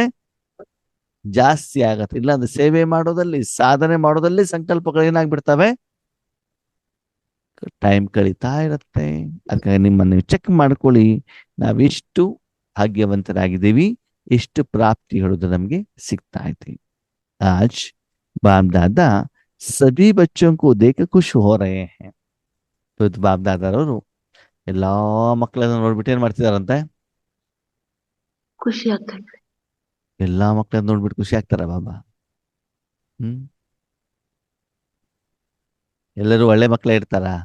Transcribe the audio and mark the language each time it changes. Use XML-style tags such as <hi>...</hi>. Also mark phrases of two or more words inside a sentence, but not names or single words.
<kn>ಜಾಸ್ತಿ ಆಗತ್ತೆ. ಇಲ್ಲಾಂದ್ರೆ ಸೇವೆ ಮಾಡೋದಲ್ಲಿ, ಸಾಧನೆ ಮಾಡೋದಲ್ಲಿ ಸಂಕಲ್ಪಗಳು ಏನಾಗ್ಬಿಡ್ತವೆ? ಟೈಮ್ ಕಳೀತಾ ಇರುತ್ತೆ. ಅದಕ್ಕಾಗಿ ನಿಮ್ಮನ್ನು ನೀವು ಚೆಕ್ ಮಾಡ್ಕೊಳ್ಳಿ, ನಾವೆಷ್ಟು ಭಾಗ್ಯವಂತರಾಗಿದ್ದೀವಿ, ಎಷ್ಟು ಪ್ರಾಪ್ತಿ ಹೇಳೋದು ನಮ್ಗೆ ಸಿಗ್ತಾ ಇದೆ.</kn> <hi>आज बाप दादा सभी बच्चों को देख खुश हो रहे हैं.</hi> <kn>ಇವತ್ತು ಬಾಪ್ ದಾದಾರವರು ಎಲ್ಲಾ ಮಕ್ಕಳನ್ನ ನೋಡ್ಬಿಟ್ಟು ಏನ್ ಮಾಡ್ತಿದಾರಂತೆ? ಖುಷಿ ಆಗ್ತಾ ಇದೆ. ಎಲ್ಲಾ ಮಕ್ಕಳನ್ನ ನೋಡ್ಬಿಟ್ಟು ಖುಷಿ ಆಗ್ತಾರ ಬಾಬಾ? ಎಲ್ಲರೂ ಒಳ್ಳೆ ಮಕ್ಕಳೇ ಇರ್ತಾರ?</kn>